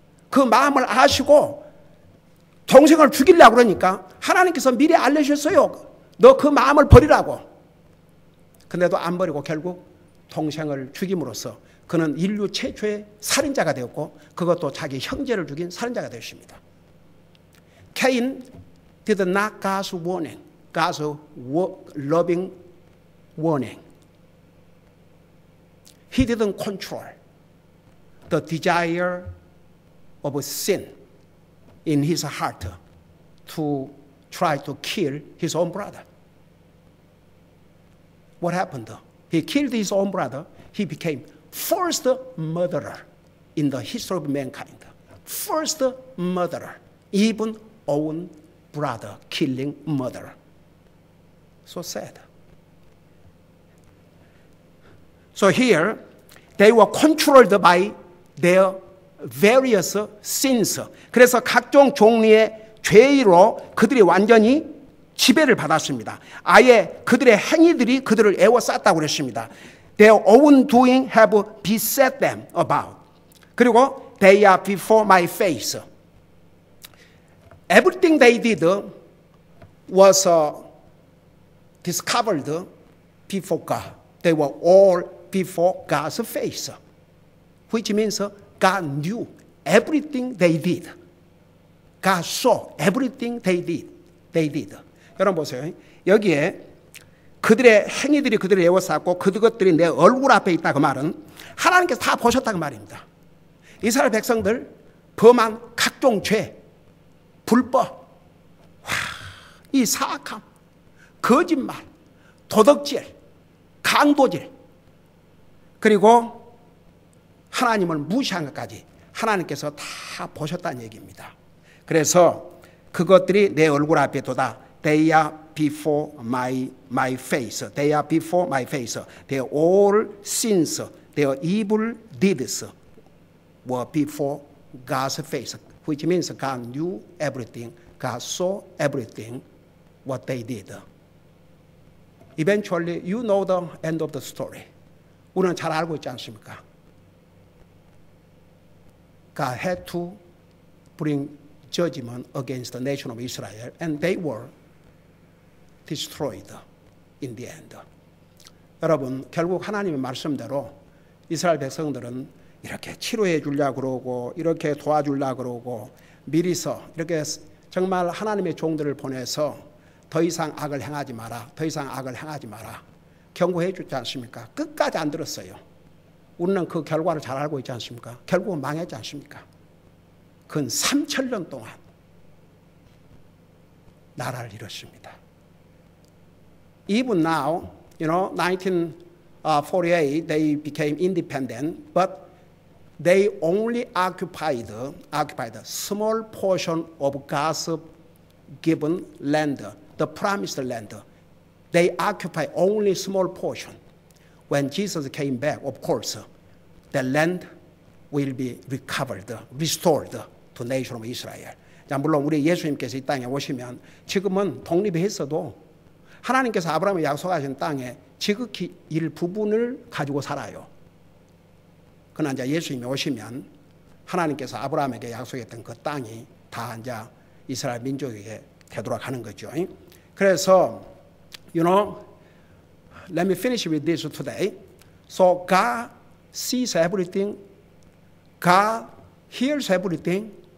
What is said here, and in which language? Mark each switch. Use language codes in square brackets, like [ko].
[ko] 그 마음을 아시고 동생을 죽이려고 그러니까 하나님께서 미리 알려주셨어요. 너 그 마음을 버리라고. 근데도 안 버리고 결국 동생을 죽임으로써 그는 인류 최초의 살인자가 되었고, 그것도 자기 형제를 죽인 살인자가 되었습니다. [en] Cain did not God's warning, God's loving warning. He didn't control the desire of sin in his heart to try to kill his own brother. What happened? He killed his own brother. He became first murderer in the history of mankind. First murderer, even own brother killing murderer. So sad. So here, they were controlled by their various sins. [ko] 그래서 각종 종류의 죄로 그들이 완전히 지배를 받았습니다. 아예 그들의 행위들이 그들을 애워쌌다고 그랬습니다. [en] Their own doing have beset them about. [ko] 그리고 [en] they are before my face. Everything they did was discovered before God. They were all before God's face. Which means God knew everything they did. God saw everything they did. [ko] 여러분 보세요. 여기에 그들의 행위들이 그들을 애워쌌고 그것들이 내 얼굴 앞에 있다 그 말은 하나님께서 다 보셨다 그 말입니다. 이스라엘 백성들 범한 각종 죄, 불법, 이 사악함, 거짓말, 도덕질, 강도질, 그리고 하나님을 무시한 것까지 하나님께서 다 보셨다는 얘기입니다. 그래서 그것들이 내 얼굴 앞에 도다. [en] They are before my face. They are before my face. Their all sins, their evil deeds were before God's face. Which means God knew everything. God saw everything what they did. Eventually, you know the end of the story. [ko] 우리는 잘 알고 있지 않습니까? [en] God had to bring judgment against the nation of Israel, and they were destroyed in the end. [ko] 여러분, 결국 하나님의 말씀대로 이스라엘 백성들은 이렇게 치료해 주려고 그러고 이렇게 도와주려고 그러고 미리서 이렇게 정말 하나님의 종들을 보내서 더 이상 악을 행하지 마라. 더 이상 악을 행하지 마라. 경고해 주지 않습니까? 끝까지 안 들었어요. 우리는 그 결과를 잘 알고 있지 않습니까? 결국은 망했지 않습니까? 근 3,000년 동안 나라를 잃었습니다. [en] Even now, 1948, they became independent, but they only occupied a small portion of God's given land, the promised land. They occupy only small portion. When Jesus came back, of course, the land will be recovered, restored to nation of Israel. [ko] 자, 물론 우리 예수님께서 이 땅에 오시면 지금은 독립했어도 하나님께서 아브라함에 약속하신 땅에 지극히 일부분을 가지고 살아요. 그러나 이제 예수님이 오시면 하나님께서 아브라함에게 약속했던 그 땅이 다 이제 이스라엘 민족에게 되도록 하는 거죠. 그래서 [en] let me finish with this today. So God sees everything. God hears everything.